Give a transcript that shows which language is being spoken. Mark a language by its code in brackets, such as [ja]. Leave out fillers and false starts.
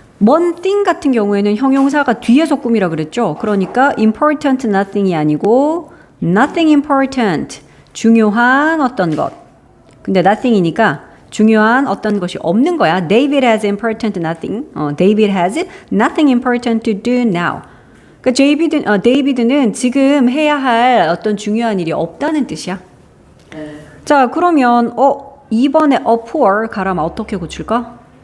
[ko] one thing 같은 경우에는 형용사가 뒤에서 꾸미라 그랬죠. 그러니까 important nothing이 아니고 nothing important. 중요한 어떤 것. 근데 nothing이니까 중요한 어떤 것이 없는 거야. [en] David has important nothing. David has nothing important to do now. [ko] 그러니까 데이비드는 지금 해야 할 어떤 중요한 일이 없다는 뜻이야. 네. 자, 그러면 2번에 a poor 가라면 어떻게 고칠까?